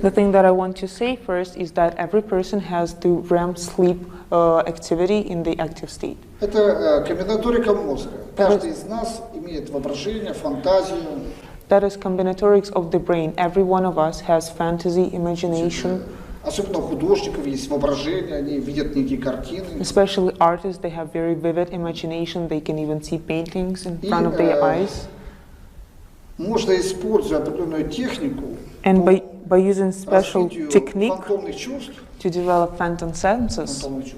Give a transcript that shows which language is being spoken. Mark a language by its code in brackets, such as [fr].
[en] The thing that I want to say first is that every person has the REM sleep activity in the active state. [ru] Это комбинаторика мозга. Каждый из нас имеет воображение, фантазию. [en] That is combinatorics of the brain. Every one of us has fantasy, imagination. [ru] Особенно у художников есть воображение, они видят некие картины. [en] Especially artists, they have very vivid imagination. They can even see paintings in front of their eyes. [ru] Можно, используя определенную технику, [en] And by using special technique [ru] фантомных чувств, [en] to develop phantom senses,